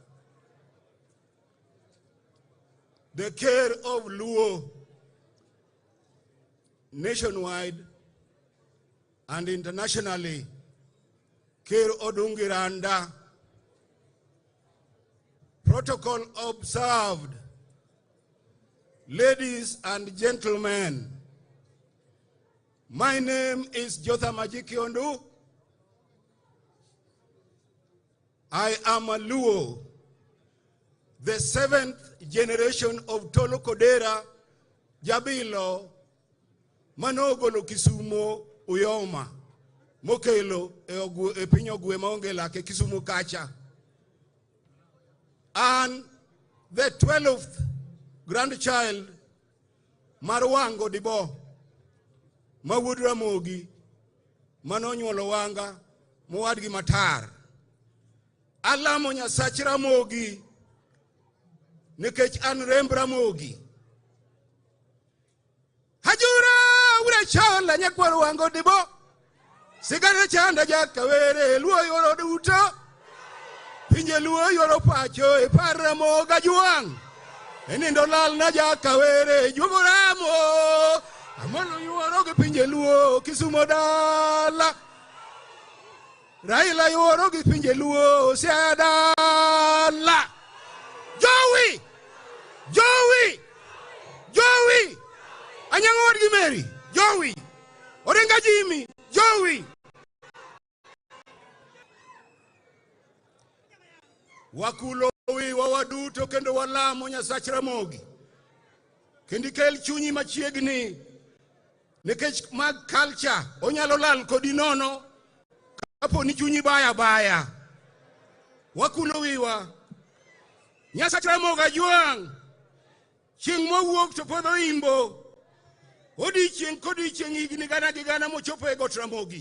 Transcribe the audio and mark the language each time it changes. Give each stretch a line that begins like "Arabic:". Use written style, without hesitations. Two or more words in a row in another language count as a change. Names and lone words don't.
English: the care of Luo nationwide and internationally, Care Odungiranda, protocol observed, ladies and gentlemen, my name is Jotham Ajikiondu. I am a Luo, the 7th generation of Tolo Kodera, Jabilo, Manogolo Kisumo, Uyoma, Mokelo, Epinyo Guemongela, Kisumu Kacha. And the 12th grandchild,
Luo (Kenya and Tanzania): Marwango Dibo, Mawudra Mogi, Manonyolo Wanga, Muadgi Matar, Alamonya Sachira Mogi, Nikech Anrembra Mogi. Hajura, Ura Chala, Nyakwaruango Dibo, Sigara Chanda Jakawere, Luo Yoro Duto, Pinje Luo Yoro Pacho, E Paramo Gajuang, Enindolal Naja Kawere, Jugoramo, Amano Yoro Pinje Luo, Kisumodala, Raila Yoro Pinje Luo, Siadala, Joey, Anyangor Gimeri, Joey, Orenga Jimmy, Joey. Wakulowi wawaduto kendo walamo Nyasach Mogi. Kendikel chunyi machiegni nikech mag culture onyalo lal kodi nono kapo ni chunyi baya. Wakulowiwa Nyasach Moga juang chieng' mowuok to podho imbo odiochieng' kodiochieng' higni gana mochopo e got Ramogi.